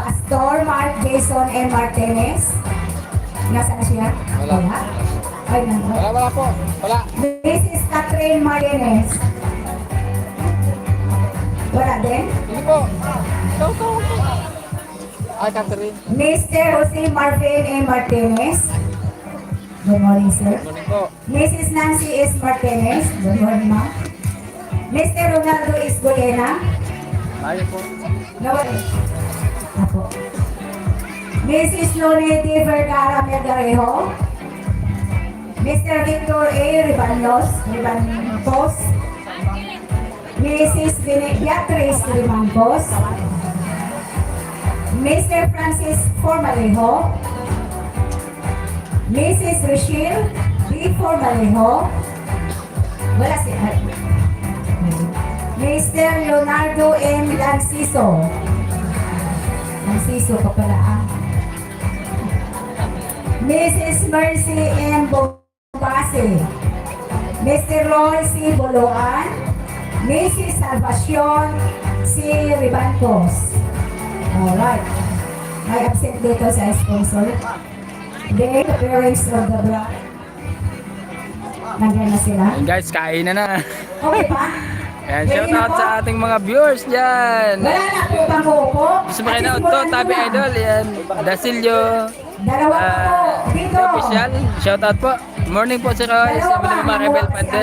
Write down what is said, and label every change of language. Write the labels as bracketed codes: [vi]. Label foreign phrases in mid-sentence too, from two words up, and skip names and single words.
[tl] Pastor Mark Jason M. Martinez. Nasaan na siya? Wala. Ay, nandun. Wala po. Wala. Mrs. Catherine Martinez. Wala din? Hindi po. Ito. Ay, Catherine. [en] Mr. Jose Marvin A. Martinez. Good morning, sir. Good morning po. Mrs. Nancy S. Martinez. Good morning, ma'am. Mr. Ronaldo S. Goyena. [tl] Ayaw po. Nawala. Ako. Mrs. Lorette Vergara Melgarejo. Mr. Victor A. Ribanos. Mrs. Beatrice Rimancos. Mr. Francis Formalejo. Mrs. Rochelle B. Formalejo. Wala si Mr. Leonardo M. Lanciso. Lanciso ka pala ah. Mrs. Mercy M. Bombase. Mr. Roy C. Boloan. Mrs. Salvacion C. Ribancos. Alright. May absent dito sa sponsor. [en] The parents of the bride. [tl] Nandiyan na sila. Ayan guys, kain na. Okay pa? Ayan, [en] shout out [tl] sa ating mga viewers dyan. Wala na po bang uupo? Gusto mo kayo na ito, Tabi Idol. Ayan, Dasilio. Dalawa pa po. Dito. Official. [en] Shout out [tl] po. Morning po si Roy. Sa mga mga Rebel Pandes.